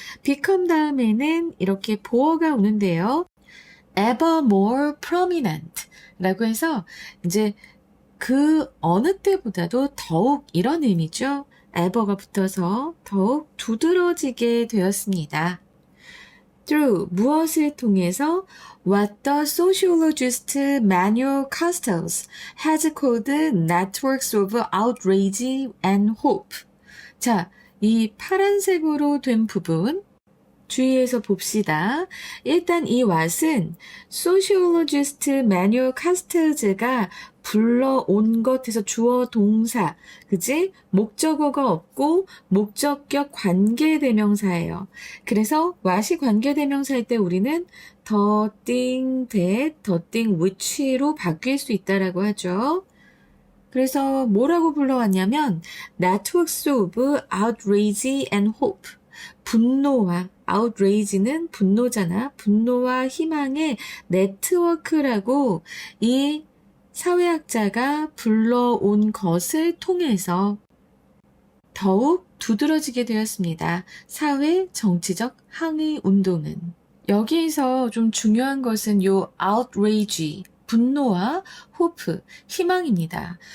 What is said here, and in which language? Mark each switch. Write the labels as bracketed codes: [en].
[ko] become 다음에는 이렇게 보어가 오는데요. [en] ever more prominent [ko] 라고 해서 이제 그 어느 때보다도 더욱 이런 의미죠. ever가 붙어서 더욱 두드러지게 되었습니다. [en] through [ko] 무엇을 통해서 [en] what the sociologist Manuel Castells has called networks of outrage and hope. [ko] 자, 이 파란색으로 된 부분 주의해서 봅시다. 일단 이 what은 소시올로지스트 매뉴얼 카스텔즈가 불러온 것에서 주어 동사, 그지? 목적어가 없고 목적격 관계대명사예요. 그래서 what이 관계대명사일 때 우리는 [en] the thing that, the thing which [ko] 로 바뀔 수 있다라고 하죠. 그래서 뭐라고 불러왔냐면 [en] networks of outrage and hope. [ko] 분노와 outrage는 분노잖아. 분노와 희망의 네트워크라고 이 사회학자가 불러온 것을 통해서 더욱 두드러지게 되었습니다. 사회 정치적 항의 운동은. 여기에서 좀 중요한 것은 요 outrage, 분노와 hope, 희망입니다.